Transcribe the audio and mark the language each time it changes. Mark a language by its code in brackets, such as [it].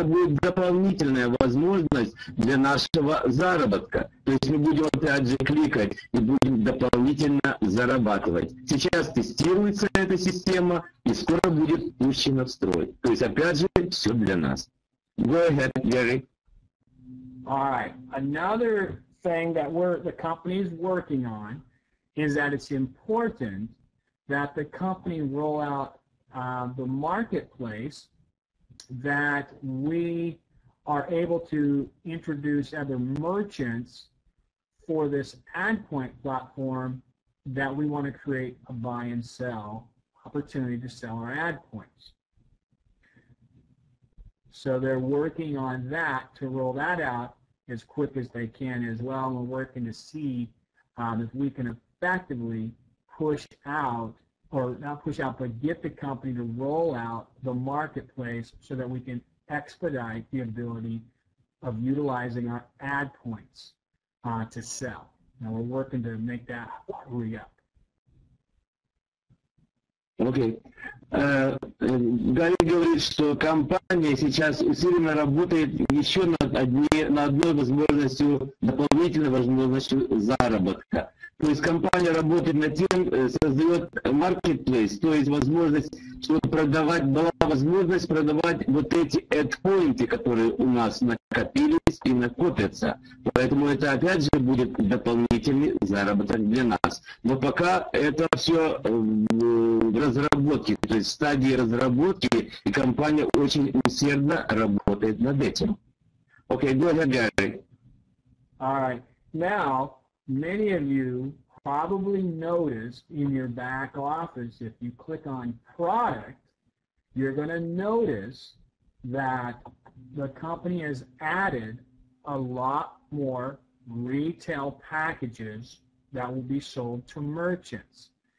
[ru] Это будет дополнительная возможность для нашего заработка. То есть мы будем опять же кликать и будем дополнительно зарабатывать. Сейчас тестируется эта система и скоро будет пущена в строй. То есть опять же все для нас. [en] Go ahead, Gary. All right. Another thing that the company is working on is that it's important that the company roll out the marketplace, that we are able to introduce other merchants for this ad point platform, that we want to create a buy and sell opportunity to sell our ad points. So they're working on that to roll that out as quick as they can as well. And we're working to see if we can effectively push out, or not push out, but get the company to roll out the marketplace so that we can expedite the ability of utilizing our ad points to sell. Now we're working to make that hurry up. [ru] Окей. Гарри говорит, что компания сейчас усиленно работает еще над одной возможностью, дополнительной возможностью заработка. То есть компания работает над тем, создает marketplace, то есть возможность, чтобы была возможность продавать вот эти ad-поинты, которые у нас накопились и накопятся. Поэтому это опять же будет дополнительный заработок для нас. Но пока это все в разработке, то есть в стадии разработки, и компания очень усердно работает над этим. [en] Okay, go ahead, Gary. All right. Now, many of you probably noticed in your back office, if you click on product, you're going to notice that the company has added a lot more retail packages that will be sold to merchants.